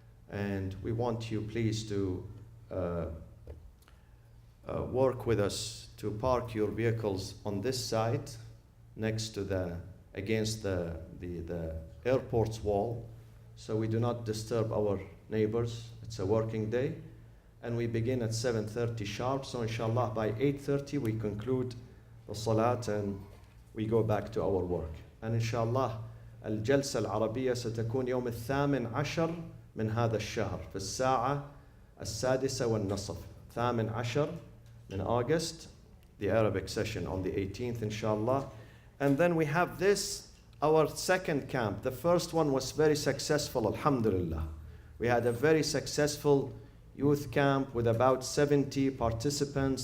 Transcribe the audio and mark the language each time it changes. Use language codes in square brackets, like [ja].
[en] And we want you, please, to work with us to park your vehicles on this side, next to against the airport's wall, so we do not disturb our neighbors. It's a working day. And we begin at 7:30 sharp. So inshallah by 8:30 we conclude the salat and we go back to our work. [ar] And inshallah الجلسة العربية ستكون يوم 18 من هذا الشهر في الساعة 6:30. [en] 18 in August, the Arabic session on the 18th, inshallah. And then we have this, our second camp. The first one was very successful, alhamdulillah. We had a very successful youth camp with about 70 participants.